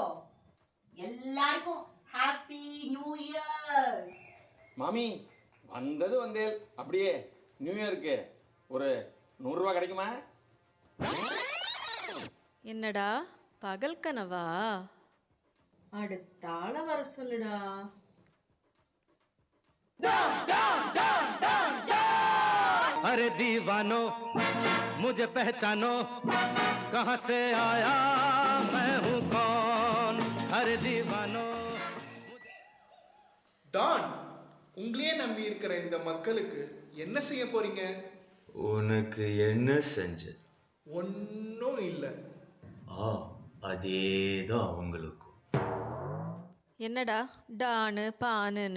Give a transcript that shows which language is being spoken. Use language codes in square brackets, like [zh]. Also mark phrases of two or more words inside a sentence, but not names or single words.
[ta] எல்லாருக்கும் [en] happy new year. [ta] மாமி வந்தது வந்தேல். அப்படியே [en] new year [ta] ஒரு 100 ரூபா கிடைக்குமா? என்னடா பகல் கனவா? அடுத்தாள வர சொல்லுடா. [hi] अरे दीवानो मुझे पहचानो कहां से आया मैं हूं कौन अरे दीवानो [ta] டான், உங்களையே நம்பி இருக்கிற இந்த மக்களுக்கு என்ன செய்ய போறீங்க? உனக்கு என்ன செஞ்ச? ஒன்றும் இல்லை. அதேதான் அவங்களுக்கும். என்னடா டானு பானுன்னு?